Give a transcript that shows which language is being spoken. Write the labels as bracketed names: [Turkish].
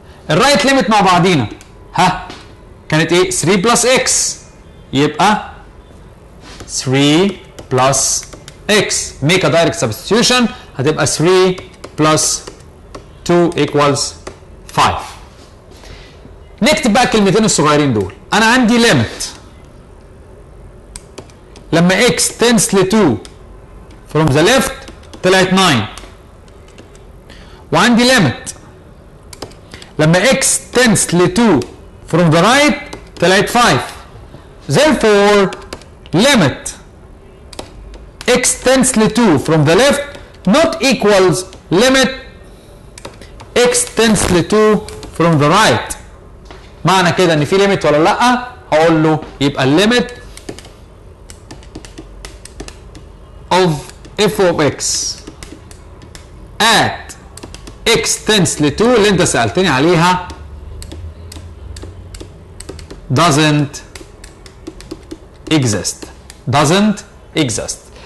[Arabic] الرايت ليميت مع بعضينا ها كانت ايه؟ 3 بلس اكس، يبقى 3 بلس اكس. [English] Make a direct substitution, هتبقى 3 plus 2 equals 5. [Arabic] نكتب بقى الكلمتين الصغيرين دول. [English] انا عندي ليميت لما x tends to 2 from the left طلعت 9، وعندي ليميت لما x tends to 2 from the right طلعت 5. therefore limit x tends to 2 from the left not equals limit x tends to 2 from the right. [Arabic] معنى كده ان في ليميت ولا لا؟ هقول له يبقى الليميت of f of x at x tends to 2 اللي انت سألتني عليها doesn't exist.